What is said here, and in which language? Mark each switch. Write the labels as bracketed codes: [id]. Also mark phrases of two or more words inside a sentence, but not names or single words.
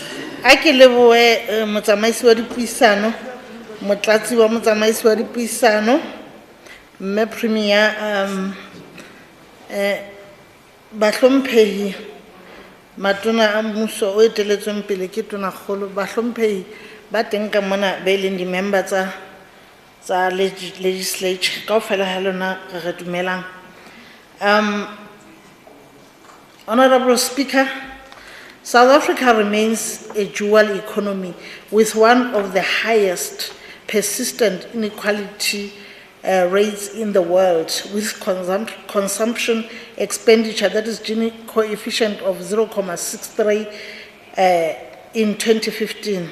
[st] Ake leboe motsamaisi wa dipuisano, motlatsi wa motsamaisi wa dipuisano, mme premier bahlomphehi matona a mmuso o eteletsweng pele ke tonakgolo, bahlomphehi ba teng ka mona ba eleng di-member tsa legislature kaofela ha lona re dumelang. [en] Honorable Speaker, South Africa remains a dual economy with one of the highest persistent inequality rates in the world, with consumption expenditure, that is Gini coefficient of 0.63 in 2015.